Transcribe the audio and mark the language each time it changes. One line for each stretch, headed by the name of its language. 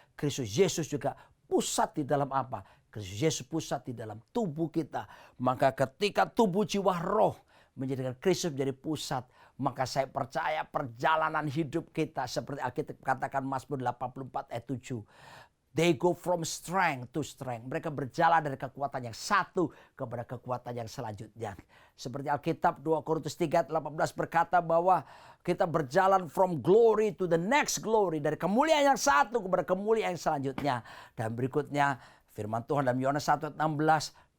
Indonesian: Kristus Yesus juga pusat di dalam apa? Kristus Yesus pusat di dalam tubuh kita. Maka ketika tubuh, jiwa, roh menjadikan Kristus menjadi pusat, maka saya percaya perjalanan hidup kita seperti Alkitab katakan Mazmur 84 ayat 7.
English: They go from strength to strength.
Indonesian: Mereka berjalan dari kekuatan yang satu kepada kekuatan yang selanjutnya. Seperti Alkitab 2 Korintus 3 ayat 18 berkata bahwa kita berjalan
English: from glory to the next glory.
Indonesian: Dari kemuliaan yang satu kepada kemuliaan yang selanjutnya. Dan berikutnya firman Tuhan dalam Yohanes 1 ayat 16.